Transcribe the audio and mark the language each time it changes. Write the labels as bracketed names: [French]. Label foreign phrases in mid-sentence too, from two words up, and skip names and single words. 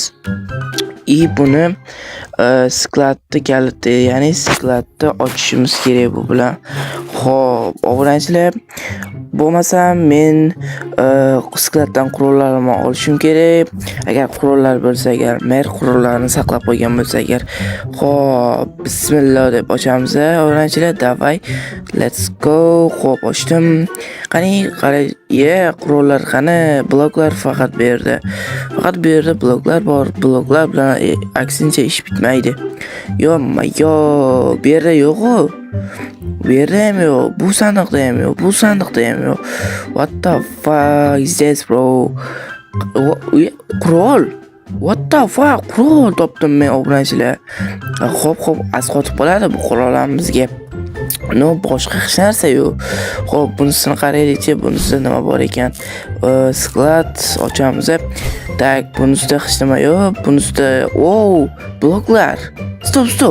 [Uzbek] Buni skladni kaliti, ya'ni skladni ochishimiz kerak bu bilan. Xo'p, obunachilar, bo'lmasa men skladdan qurollarimni olishim kerak. Agar qurollar bo'lsa, agar mer qurollarni saqlab qo'ygan bo'lsa agar. Xo'p, bismillah deb ochamiz. Obunachilar, davay. [English] Let's go. [Uzbek] Xo'p, ochdim. Qani, qurollar qani? Bloklar faqat bu yerda. Bloklar bor. Bloklar bilan aksincha ish bitmaydi. Yo'q, bu yerda yo'q-ku. Bu yerda ham yo'q, bu sandiqda ham yo'q. [English] What the fuck is this, bro? Qurol. What the fuck? [Uzbek] Qurol topdim men obunachilar. Xo'p, asqotib qoladi bu qurollarimizga. Boshqa hech narsa yo'q. Xo'p, bunisini qaraylik-chi, bunisida nima bor ekan? Sklad ochamiz. Tak, bunisida hech nima yo'q. Bunisida, bloklar. Stop.